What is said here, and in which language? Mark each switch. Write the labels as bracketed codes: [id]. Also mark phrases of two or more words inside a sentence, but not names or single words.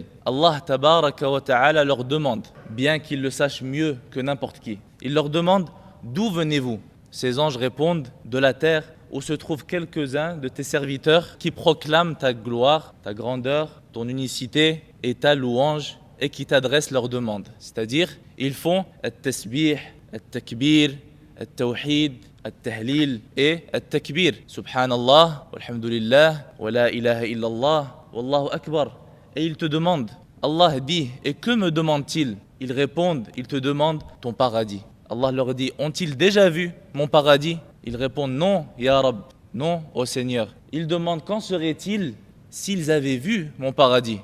[ar] الله تبارك وتعالى [fr] leur demande, bien qu'ils le sachent mieux que n'importe qui, il leur demande d'où venez-vous? Ces anges répondent de la terre où se trouvent quelques-uns de tes serviteurs qui proclament ta gloire, ta grandeur, ton unicité et ta louange et qui t'adressent leurs demandes. C'est-à-dire, ils font [ar] التسبيح، التكبير، التوحيد، التهليل [fr] et at-takbir. [ar] سبحان الله، والحمد لله، ولا إله إلا الله، والله أكبر. [fr] Et ils te demandent, Allah dit, et que me demandent-ils? Ils répondent, ils te demandent ton paradis. Allah leur dit, ont-ils déjà vu mon paradis? Ils répondent, non, [ar] يا رب, [fr] non, ô Seigneur. Ils demandent, quand serait-il s'ils avaient vu mon paradis?